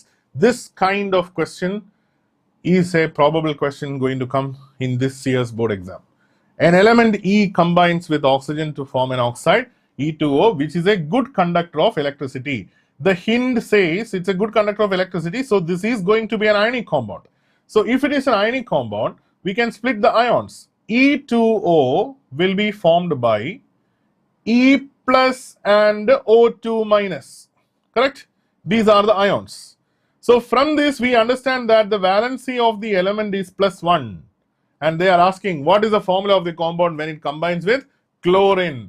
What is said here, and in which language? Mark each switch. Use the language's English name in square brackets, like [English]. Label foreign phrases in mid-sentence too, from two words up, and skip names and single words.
[English] This kind of question is a probable question going to come in this year's board exam. An element E combines with oxygen to form an oxide E2O, which is a good conductor of electricity. The hint says it's a good conductor of electricity, so this is going to be an ionic compound. So if it is an ionic compound, we can split the ions. E2O will be formed by E plus and O2 minus. Correct? These are the ions. So from this we understand that the valency of the element is +1. And they are asking what is the formula of the compound when it combines with chlorine.